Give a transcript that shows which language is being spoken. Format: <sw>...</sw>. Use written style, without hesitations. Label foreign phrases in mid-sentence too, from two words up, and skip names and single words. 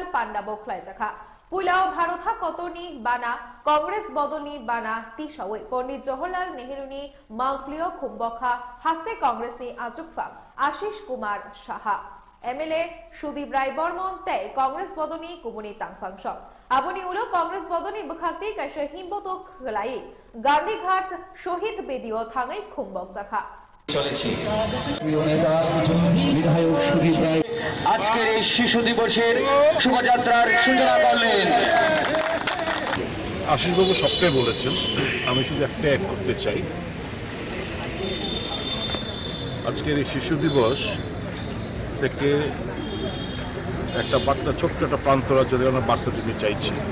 <trp>पांडा बोखलायजाखा पुलाव भारतहा कतनी बाना कांग्रेस बदनी बाना तिसावे पंडित जवाहरलाल नेहरूनी मांगफ्लियो खुम्बखा हास्ते कांग्रेस नि आजुकफा आशीष कुमार साहा एमएलए सुदीप राय बर्मन तै कांग्रेस बदनी कुमुनी तांगफांग आबनी उलो कांग्रेस बदनी बखाक्ति कैसे हिम्बतो खलाई गांधीघाट शहीद बेदियो थांगाई खुम्बक जाखा</trp> <bn>চলেছে প্রিয় নেতা বিধায়ক সুদীপ রায় আজকের এই শিশু দিবসের শোভাযাত্রার সূচনা করলেন। আশিসবাবু সবটাই বলেছেন, আমি শুধু একটা অ্যাড করতে চাই। আজকের এই শিশু দিবস থেকে একটা বার্তা, ছোট্ট একটা প্রান্তরা যদি আমরা বার্তা দিতে চাইছি।</bn>